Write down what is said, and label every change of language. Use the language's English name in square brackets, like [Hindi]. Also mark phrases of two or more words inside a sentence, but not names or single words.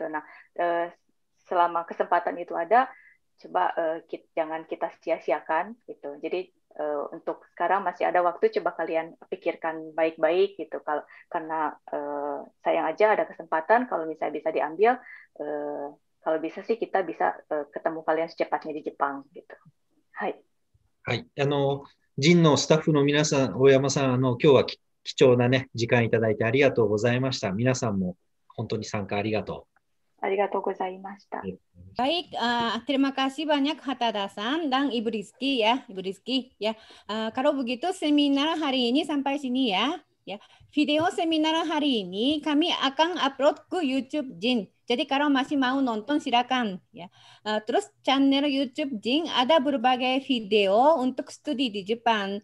[Indonesian] Nah, selama kesempatan itu ada, coba jangan kita sia-siakan gitu. Jadi untuk sekarang masih ada waktu, coba kalian pikirkan baik-baik gitu. Karena sayang aja ada kesempatan, kalau misalnya bisa diambil, kalau bisa sih kita bisa ketemu kalian secepatnya di Jepang gitu. [Japanese] はい。はい。ジンのスタッフの皆さん、大山さん、今日は貴重なね、時間いただいてありがとうございました。皆さんも本当に参加ありがとう。ありがとうございました。 [Indonesian] Baik, terima kasih banyak Hatada-san dan Ibu Rizky ya, Ibu Rizky ya. Kalau begitu seminar hari ini sampai sini ya. Ya, video seminar hari ini kami akan upload ke YouTube Jin. Jadi kalau masih mau nonton silakan ya. Terus channel YouTube Jin ada berbagai video untuk studi di Jepang.